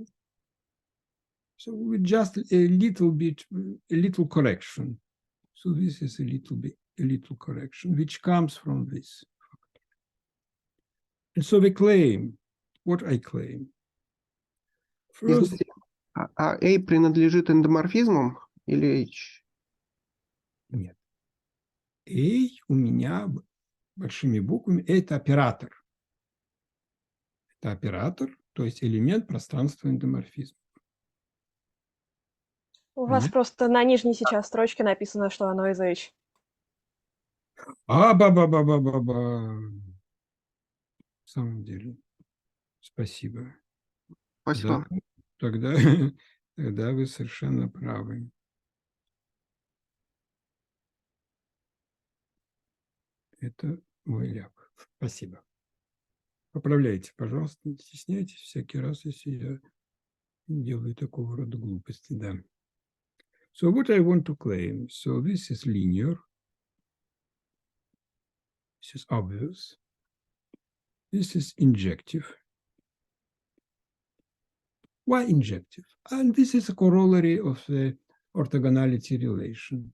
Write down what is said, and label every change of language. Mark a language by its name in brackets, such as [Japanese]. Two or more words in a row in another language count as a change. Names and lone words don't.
[English] So with just a little correction. So this is a little correction, which comes from this. And so we claim, what I claim. First, [Russian] А A принадлежит эндоморфизмам или H? нет. A у меня большими буквами это оператор. Это оператор, то есть элемент пространства эндоморфизма. У вас Понятно? просто на нижней сейчас строчке написано, что оно из H. Ба-ба-ба-ба-ба-ба. В самом деле. Спасибо. Спасибо. Тогда вы совершенно правы. Это мой ляп. Спасибо. Поправляйте, пожалуйста, не стесняйтесь всякий раз, если я делаю такого рода глупости, да. [English] So what I want to claim, so this is linear, this is obvious, this is injective. Why injective? And this is a corollary of the orthogonality relation.